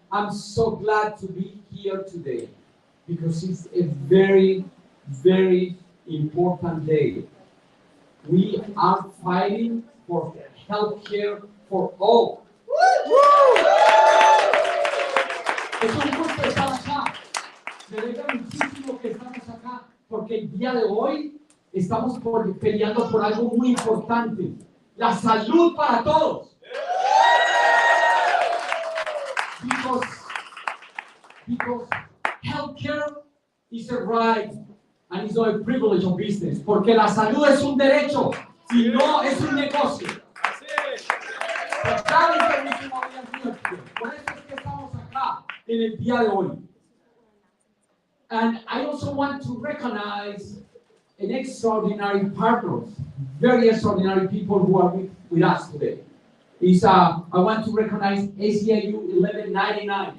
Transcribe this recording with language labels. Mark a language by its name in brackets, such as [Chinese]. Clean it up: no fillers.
[English] I'm so glad to be here today because it's a very, very important day. We are fighting for health care for all. [Spanish] Es un gusto estar acá. Me alegra muchísimo que estamos acá porque el día de hoy estamos peleando por algo muy importante: la salud para todos. [English] Because healthcare is a right and it's not a privilege of business. [Spanish] Porque la salud es un derecho y no es un negocio. Por eso es que estamos acá en el día de hoy. [English] And I also want to recognize an extraordinary partners, very extraordinary people who are with us today. I want to recognize ACIU 1199.